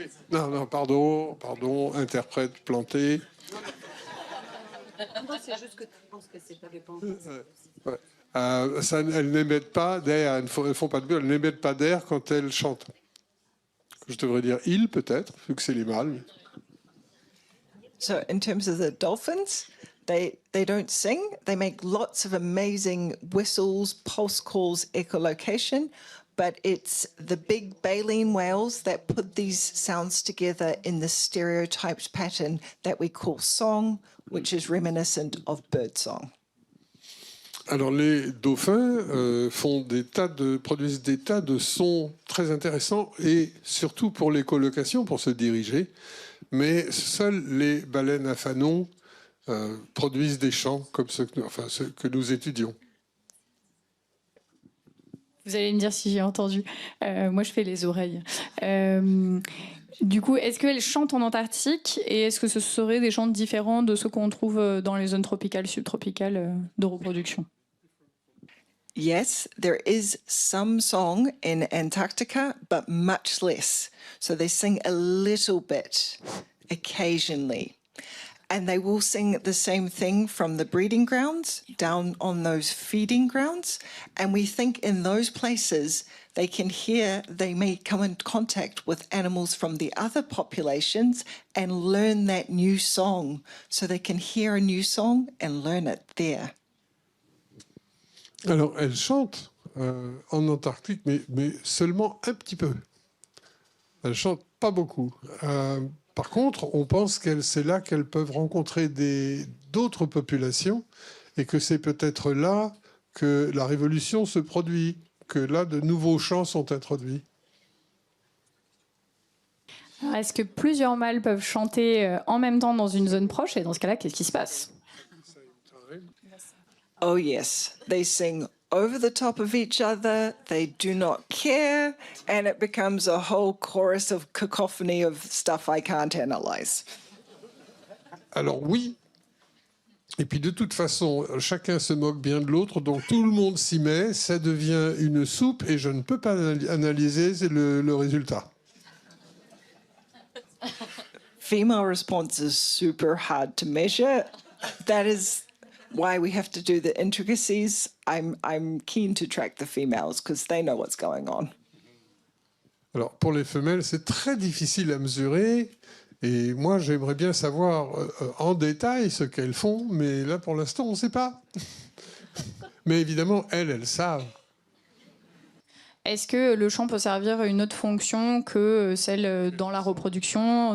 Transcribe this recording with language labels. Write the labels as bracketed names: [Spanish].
[French] Non, pardon, interprète planté. Non, c'est juste que tu penses que c'est pas dépendant. Ouais. Elles n'émettent pas d'air, elles ne font pas de bulle, elles n'émettent pas d'air quand elles chantent. Je devrais dire ils peut-être, vu que c'est les mâles. [English] so in terms of the dolphins, they don't sing. They make lots of amazing whistles, pulse calls, echolocation, but it's the big baleen whales that put these sounds together in the stereotyped pattern that we call song, which is reminiscent of birdsong. [French] Alors les dauphins produisent des tas de sons très intéressants et surtout pour l'écholocation, pour se diriger. Mais seules les baleines à fanon produisent des chants comme ceux que nous étudions. Vous allez me dire si j'ai entendu. Moi, je fais les oreilles. Du coup, est-ce qu'elles chantent en Antarctique et est-ce que ce seraient des chants différents de ceux qu'on trouve dans les zones tropicales, subtropicales de reproduction? [English] Yes, there is some song in Antarctica, but much less. So they sing a little bit occasionally. And they will sing the same thing from the breeding grounds down on those feeding grounds. And we think in those places they may come in contact with animals from the other populations and learn that new song. So they can hear a new song and learn it there. [French] Alors, elles chantent en Antarctique, mais seulement un petit peu. Elles chantent pas beaucoup. Par contre, on pense que c'est là qu'elles peuvent rencontrer d'autres populations et que c'est peut-être là que la révolution se produit, que là, de nouveaux chants sont introduits. Est-ce que plusieurs mâles peuvent chanter en même temps dans une zone proche? Et dans ce cas-là, qu'est-ce qui se passe? [English] Oh, yes. They sing over the top of each other. They do not care. And it becomes a whole chorus of cacophony of stuff I can't analyze. [French] Alors oui. Et puis de toute façon, chacun se moque bien de l'autre, donc tout le monde s'y met, ça devient une soupe et je ne peux pas analyser le résultat. [English] Female response is super hard to measure. That is why we have to do the intricacies. I'm keen to track the females because they know what's going on. [French] Alors pour les femelles, c'est très difficile à mesurer. Et moi, j'aimerais bien savoir en détail ce qu'elles font, mais là, pour l'instant, on ne sait pas. Mais évidemment, elles savent. Est-ce que le chant peut servir à une autre fonction que celle dans la reproduction?